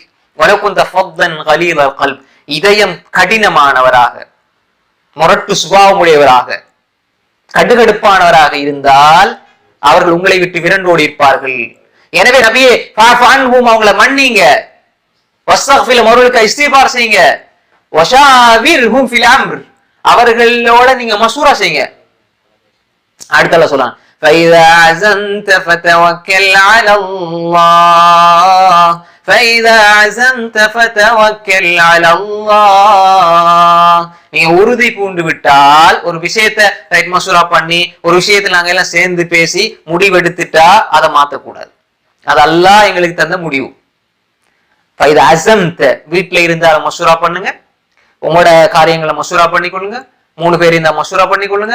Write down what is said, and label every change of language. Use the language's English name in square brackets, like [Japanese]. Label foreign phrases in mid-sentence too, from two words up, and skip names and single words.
[Arabic] ولو كنت فظا غليظ القلب, [Tamil] இதயம் கடினமானவராக, முரட்டு சுபாவமுடையவராக, கடுகடுப்பானவராக இருந்தால் அவர்கள் உங்களை விட்டு விரண்டோடி இருப்பார்கள். எனவே நபியே அவங்களை மன்னிங்க, அவர்களுக்கு இஸ்திக்பார் செய்யுங்க, [Arabic] وشاورهم في الأمر, [Tamil] அவர்களோட நீங்க மசூரா செய்யுங்க. அடுத்தல சொல்லலாம், [Arabic] فإذا عزمت فتوكل على الله فإذا عزمت فتوكل على الله. [Tamil] நீங்க உறுதி பூண்டு விட்டால், ஒரு விஷயத்தை ரைட் மசூரா பண்ணி, ஒரு விஷயத்தை நாங்க எல்லாம் சேர்ந்து பேசி முடிவெடுத்துட்டா அதை மாத்தக்கூடாது. அது அல்லாஹ் எங்களுக்கு தந்த முடிவு. [Arabic] فإذا عزمت, [Tamil] வீட்டுல இருந்தாலும் மசூரா பண்ணுங்க, உங்களோட காரியங்களை மசூரா பண்ணிக்கொள்ளுங்க, 3 பேர் இருந்தா மசூரா பண்ணிக்கொள்ளுங்க.